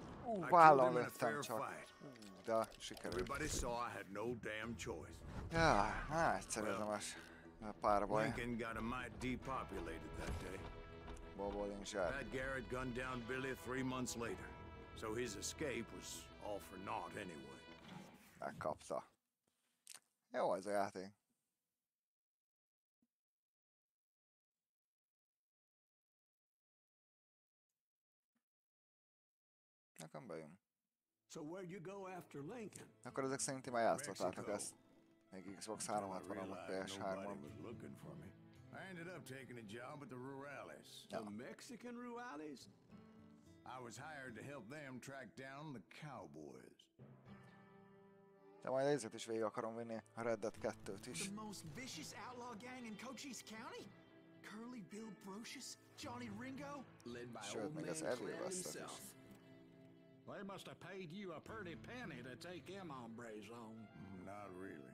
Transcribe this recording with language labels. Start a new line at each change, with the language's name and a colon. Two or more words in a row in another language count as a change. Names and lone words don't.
English: killed
Hungarian: vállon
English: him in a
Hungarian: lőttem
English: fair
Hungarian: csak.
English: fight.
Hungarian: De sikerült.
English: Everybody saw I had no damn choice.
Hungarian: Ja, hát szerelmes párbaj.
English: Lincoln got a mite depopulated that day. Bollinger. Pat Garrett gunned down Billy 3 months later, so his escape was all for naught anyway.
Hungarian: Megkapta. Jó ez a játék. Nekem bejön.
English: So where'd you go after Lincoln?
Hungarian: Akkor ezek szerint ti már játszottátok ezt. Még Xbox
English: I
Hungarian: 360-on, vagy
English: realized nobody
Hungarian: PS3-on.
English: was looking for me. I ended up taking a job at the Rurales. Yeah. The Mexican Ruales? I was hired to help them track down the cowboys.
Hungarian: De majd ezért is végig akarom vinni a Red Dead 2-t is.
English: The most vicious outlaw gang in Cochise County? Curly Bill Brocious? Johnny Ringo? Led by Sure, old make man us heavy Clem with us, himself. They must have paid you a pretty penny to take them hombres on. Not really.